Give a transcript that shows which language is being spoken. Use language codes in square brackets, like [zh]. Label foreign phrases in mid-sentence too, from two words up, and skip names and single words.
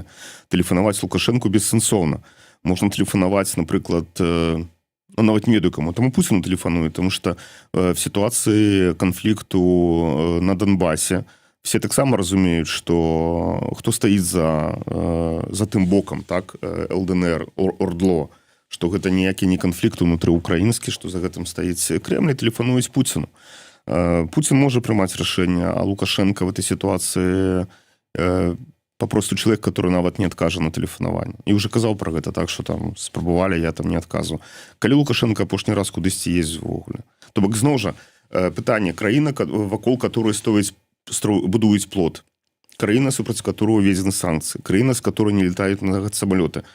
[be] Тэлефанаваць Лукашэнку бессэнсоўна. Можна тэлефанаваць, напрыклад, нават не ведаю каму, таму Пуціну тэлефануе, таму што в сітуацыі канфлікту на Донбасе все таксама разумеюць, што хто стаіць за тым бокам, так, ЛДНР, ОРДЛО, што гэта ніякі не канфлікт унутры украінскі, што за гэтым стаіць Кремль, тэлефануюць Пуціну. Пуцін можа прымаць рашэнне, а Лукашенко [ru] в этой ситуации попросту человек, который [be] нават не адкажа на тэлефанаванне. І уже казаў пра гэта, так, што там спрабавалі, я там не адказу. Калі Лукашенко апошні раз кудысьці ездзіць увогуле? То бок зноў жа пытанне, краіна, вакол которой будуюць плот, краіна, супраць которой уведзены санкцыі, краіна, з которой не летаюць на самалёты.